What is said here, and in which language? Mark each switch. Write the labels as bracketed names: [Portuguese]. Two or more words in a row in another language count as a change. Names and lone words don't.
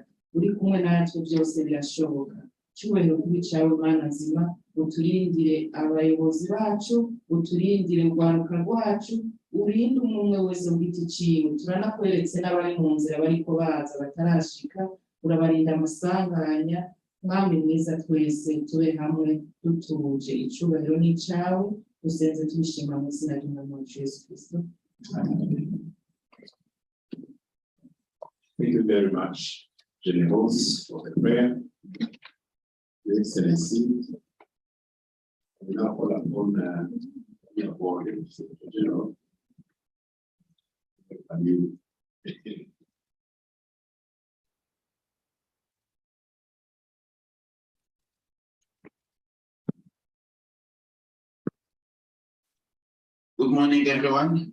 [Rundi] Uri kumwe natwe byose birashoboka. Cyubahiro kuri cyawe Mana nzima, uturindire abayobozi bacu, uturindire urwaruka rwacu, urinde umwe wese mu giti ciwe. Turanakweretse n'abari mu nzira bariko baza batarashika, urabarinda amasanganya. Mwami mwiza twese tube hamwe dutuje. Icubahiro ni cyawe, dusenze tubishima mu izina ry'Umwami wacu Yesu Kristo. [English] Thank you very much, Jamafest, for the prayer. Your Excellency, we now call upon your board, General. Good morning, everyone.